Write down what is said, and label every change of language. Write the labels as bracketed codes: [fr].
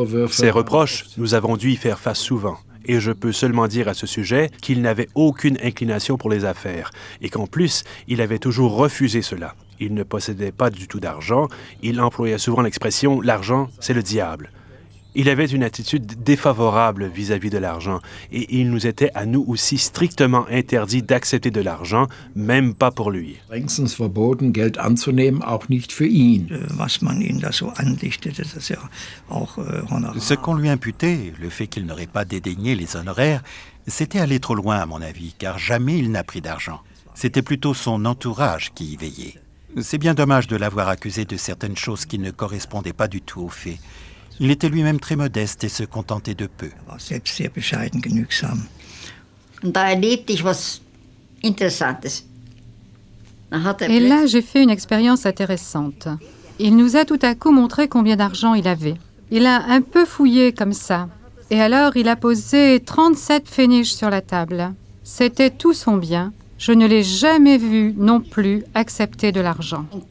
[fr] Ces reproches, nous avons dû y faire face souvent. Et je peux seulement dire à ce sujet qu'il n'avait aucune inclination pour les affaires et qu'en plus, il avait toujours refusé cela. Il ne possédait pas du tout d'argent. Il employait souvent l'expression « l'argent, c'est le diable ». Il avait une attitude défavorable vis-à-vis de l'argent et il nous était à nous aussi strictement interdit d'accepter de l'argent, même pas pour lui. [de] Strengstens verboten, Geld anzunehmen, auch nicht für ihn. [fr] Ce qu'on lui imputait, le fait qu'il n'aurait pas dédaigné les honoraires, c'était aller trop loin à mon avis, car jamais il n'a pris d'argent. C'était plutôt son entourage qui y veillait. C'est bien dommage de l'avoir accusé de certaines choses qui ne correspondaient pas du tout aux faits. Il était lui-même très modeste et se contentait de peu. [de] Und da erlebte ich was Interessantes. [fr] Et là, j'ai fait une expérience intéressante. Il nous a tout à coup montré combien d'argent il avait. Il a un peu fouillé comme ça. Et alors, il a posé 37 pfennig sur la table. C'était tout son bien. Je ne l'ai jamais vu non plus accepter de l'argent.